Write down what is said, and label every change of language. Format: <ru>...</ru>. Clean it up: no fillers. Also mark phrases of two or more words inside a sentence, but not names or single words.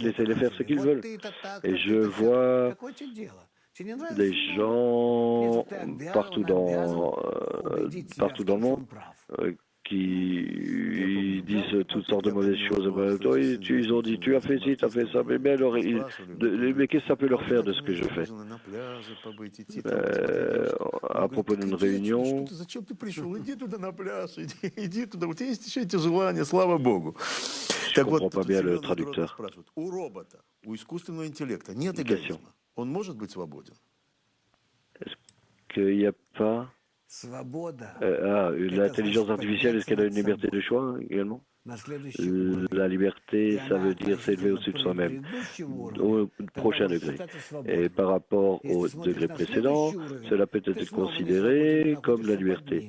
<fr>Laissez-les faire ce qu'ils veulent. Et je vois des gens partout dans le monde qui disent toutes sortes de mauvaises choses. Ils ont dit, tu as fait ci, tu as fait ça. Mais alors, mais qu'est-ce que ça peut leur faire de ce que je fais? À propos d'une réunion,</fr> <ru>Зачем ты пришел? Иди туда на пляж, иди туда. У тебя есть еще эти желания, слава Богу.</ru> <fr>je ne comprends pas bien le traducteur.</fr> <ru>Спрашивают, у робота, у искусственного интеллекта нет</ru> <fr>Question.</fr> <ru>эгоизма. Он может быть свободен?</ru> <fr>Qu'il n'y a pas... l'intelligence artificielle, est-ce qu'elle a une liberté de choix également? La liberté, ça veut dire s'élever au-dessus de soi-même, au prochain degré. Et par rapport au degré précédent, cela peut être considéré comme la liberté.</fr>